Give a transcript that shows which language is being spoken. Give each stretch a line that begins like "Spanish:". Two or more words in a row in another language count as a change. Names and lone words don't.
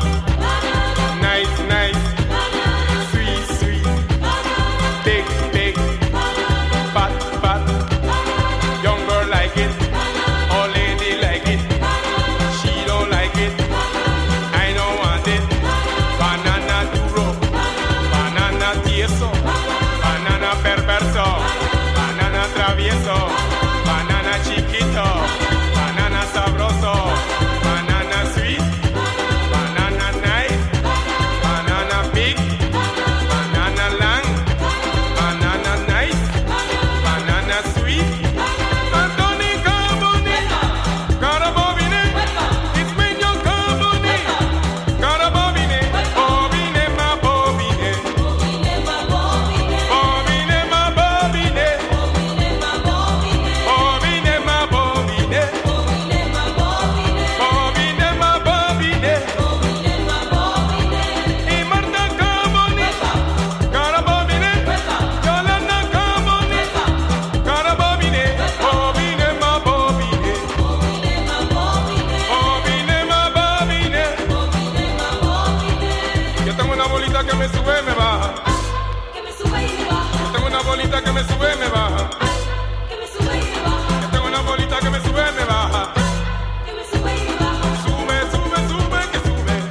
English: Nice, nice. Sweet, sweet. Big, big. Fat, fat. Young girl like it. Old lady like it. She don't like it. I don't want it.
Spanish: Banana duro. Banana tieso. Banana perverso. Banana travieso. Banana chiquito. Banana sabroso.
English: Banana sweet. Banana nice. Banana big. Banana long. Banana nice. Banana sweet. Antoni Carboni. Carabobine. It's when you Carboni. Carabobine. Bobine ma bobine. Bobine ma bobine. Bobine ma bobine. Bobine ma bobine. Bobine ma bobine.
Spanish: Y Marta Carboni. Carabobine. Yolanda Carboni. Carabobine. Bobine ma bobine. Bobine ma bobine. Yo tengo una bolita que me sube y me baja. Yo tengo una bolita que me sube y me baja. Yo tengo una bolita que me sube y me baja. Sube, sube, sube, que sube.